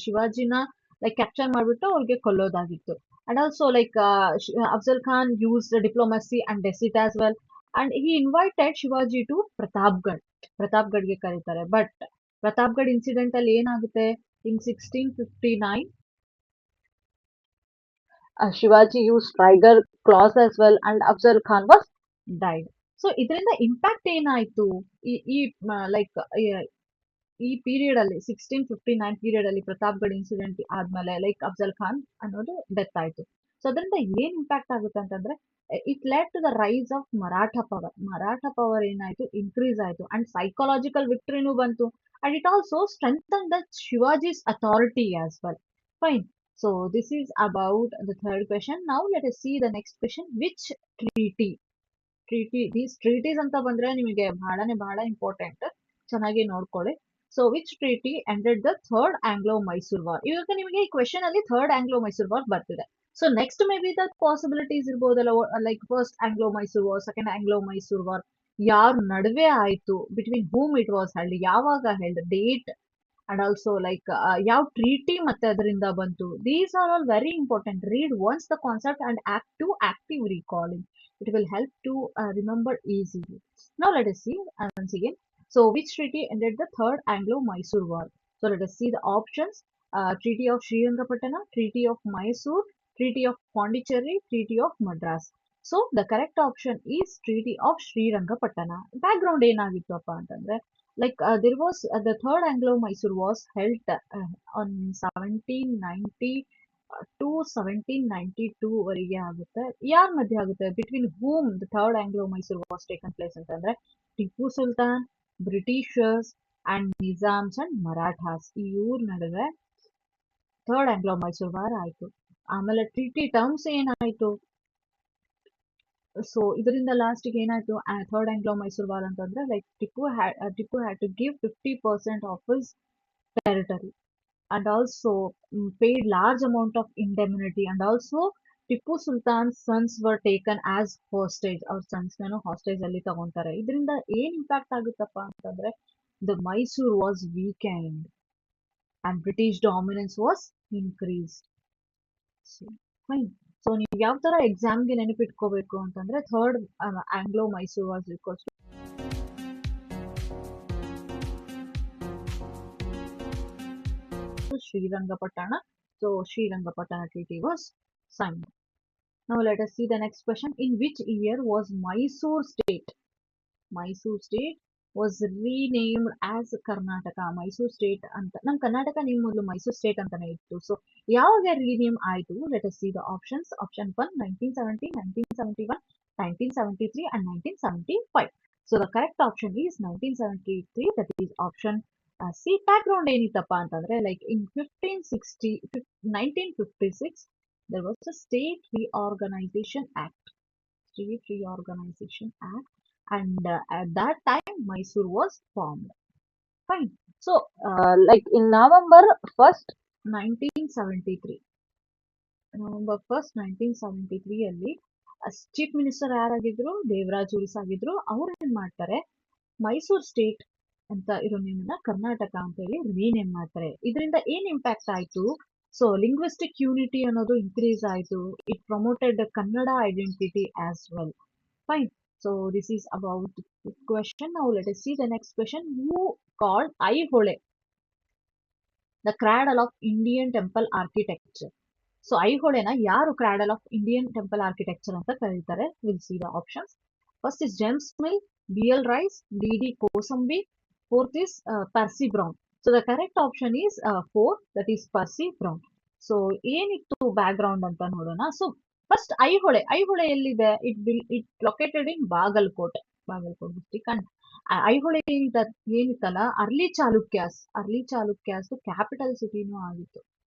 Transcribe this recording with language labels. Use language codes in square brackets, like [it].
[kn] ಶಿವಾಜಿನ like capture ಮಾಡ್ಬಿಟ್ಟು ಅವ್ರಿಗೆ ಕೊಲ್ಲೋದಾಗಿತ್ತು. [en] And also like Afzal Khan used diplomacy and deceit as well. And he invited Shivaji to Pratapgarh. [kn] ಪ್ರತಾಪ್ಗಢ್ಗೆ ಕರೀತಾರೆ. But Pratapgarh incident ಅಲ್ಲಿ ಏನಾಗುತ್ತೆ? [en] In 1659 Shivaji used tiger claws as well and Afzal Khan was died. [kn] So ಇದರಿಂದ impact ಏನಾಯ್ತು? ಈ like ಈ period ಅಲ್ಲಿ 1659 period ಅಲ್ಲಿ Pratapgarh incident ಆದ್ಮೇಲೆ ಲೈಕ್ ಅಫ್ಜಲ್ ಖಾನ್ ಅನ್ನೋದು ಡೆತ್ ಆಯ್ತು. ಸೊ ಅದರಿಂದ ಏನ್ ಇಂಪ್ಯಾಕ್ಟ್ ಆಗುತ್ತೆ ಅಂತಂದ್ರೆ [en] It led to the rise of Maratha power. Maratha power [kn] ಏನಾಯ್ತು? ಇನ್ಕ್ರೀಸ್ ಆಯ್ತು [en] and psychological ವಿಕ್ಟ್ರಿನೂ [kn] ಬಂತು [en] And it also strengthen the Shivaji's authority as well. Fine. So this is about the third question. Now let us see the next question. Which treaty? [kn] These treaties ಅಂತ ಬಂದ್ರೆ ನಿಮಗೆ ಬಹಳ important, ಚೆನ್ನಾಗಿ ನೋಡ್ಕೊಳ್ಳಿ. [en] So which treaty ended the third Anglo Mysore war? [kn] ಇವಾಗ ನಿಮಗೆ ಈ question ಅಲ್ಲಿ ಥರ್ಡ್ ಆಂಗ್ಲೋ ಮೈಸೂರ್ ವಾರ್ ಬರ್ತಿದೆ. So next may be the possibilities ಇರ್ಬೋದಲ್ಲ, like first Anglo Mysore war, second Anglo Mysore war ಯಾರ ನಡುವೆ ಆಯ್ತು, [en] between whom it was held, [kn] ಯಾವಾಗ held, date and also like ಯಾವ ಟ್ರೀಟಿ ಮತ್ತೆ ಅದರಿಂದ ಬಂತು. [en] These are all very important. Read once the concept and active recalling. It will help to remember easily. Now let us see once again. So which treaty ended the third Anglo-Mysore war? So let us see the options. Treaty of Srirangapatna, Treaty of Mysore, Treaty of Pondicherry, Treaty of Madras. So the correct option is Treaty of Srirangapatna. Background [kn] ಏನಾಗಿತ್ತಪ್ಪ ಅಂತಂದ್ರೆ [en] like there was the third Anglo-Mysore was held on 1790 to 1792 [kn] ವರೆಗೆ ಆಗುತ್ತೆ. ಯಾರ ಮಧ್ಯೆ ಆಗುತ್ತೆ? [en] between whom the third Anglo Mysore was taken place [kn] ಅಂತಂದ್ರೆ [en] Tipu Sultan, [kn] Britishers and Nizams and Marathas ಇವ್ರ ನಡುವೆ third Anglo Mysore war ಆಯ್ತು. ಆಮೇಲೆ ಟ್ರೀಟಿ ಟರ್ಮ್ಸ್ ಏನಾಯ್ತು, ಸೊ ಇದರಿಂದ ಲಾಸ್ಟಿಗೆ ಏನಾಯ್ತು, [en] Third Anglo Mysore war ಅಂತಂದ್ರೆ like Tipu had to give 50% of his territory and also paid large amount of indemnity, and also Tipu Sultan's sons were taken as hostage. [kn] ಅವ್ರ ಸನ್ಸ್ ನಾನು hostage ಅಲ್ಲಿ ತಗೊಂತಾರೆ. ಇದರಿಂದ ಏನ್ ಇಂಪ್ಯಾಕ್ಟ್ ಆಗುತ್ತಪ್ಪ ಅಂತಂದ್ರೆ [en] The Mysore was weakened and British dominance was increase. [kn] Fine. So ನೀವು ಯಾವ ತರ ಎಕ್ಸಾಮ್ಗೆ ನೆನಪಿಟ್ಕೋಬೇಕು ಅಂತಂದ್ರೆ third Anglo Mysore was equals to Srirangapatna. [en] So Srirangapatna Treaty was signed. Now let us see the next question. In which year was Mysore state? Mysore state was renamed as Karnataka. [kn] Mysore state anta nam Karnataka name ಮೊದಲು Mysore state ಅಂತಾನೆ ಇತ್ತು. So ಯಾವಾಗ rename ಆಯ್ತು? [en] Let us see the options. Option 1 1970, 1971, 1973 and 1975. So the correct option is 1973, that is option C. Background [kn] ಏನಿತ್ತಪ್ಪ ಅಂತಂದ್ರೆ [en] Like in 1956 there was a State Reorganization Act. State Reorganization Act, and at that time Mysore was formed. Fine. So like in November 1st 1973, November 1st 1973 [kn] ಅಲ್ಲಿ chief minister ಯಾರಾಗಿದ್ರು, Devaraj ಉರಿಸ್ ಆಗಿದ್ರು. ಅವ್ರು ಏನ್ ಮಾಡ್ತಾರೆ, Mysore state ಅಂತ ಇರೋ ನೇಮನ್ನ ಕರ್ನಾಟಕ ಅಂತ ಹೇಳಿ ರೀನೇಮ್ ಮಾಡ್ತಾರೆ. ಇದರಿಂದ ಏನ್ ಇಂಪ್ಯಾಕ್ಟ್ ಆಯ್ತು, ಸೊ ಲಿಂಗ್ವಿಸ್ಟಿಕ್ ಯೂನಿಟಿ ಅನ್ನೋದು ಇನ್ಕ್ರೀಸ್ ಆಯ್ತು. [en] It promoted Kannada identity as well. Fine. So this is about question. Now let us see the next question. Who called Aihole the cradle of Indian temple architecture? [kn] So ಐಹೊಳೆನ ಯಾರು cradle of Indian temple architecture ಅಂತ ಕರೀತಾರೆ? [en] Will see the options. First is James Mill, BL Rice, DD Kosambi. Fourth is Percy Brown. So the correct option is 4, that is Percy Brown. [kn] So ಏನಿತ್ತು back ground ಅಂತ ನೋಡೋಣ. So first Aihole ಎಲ್ಲಿದೆ? [en] It located in Bagalkot district. [kn] And Aihole ಏನಿತ್ತಲ್ಲ, early Chalukyas capital ಸಿಟಿನೂ ಆಗಿತ್ತು.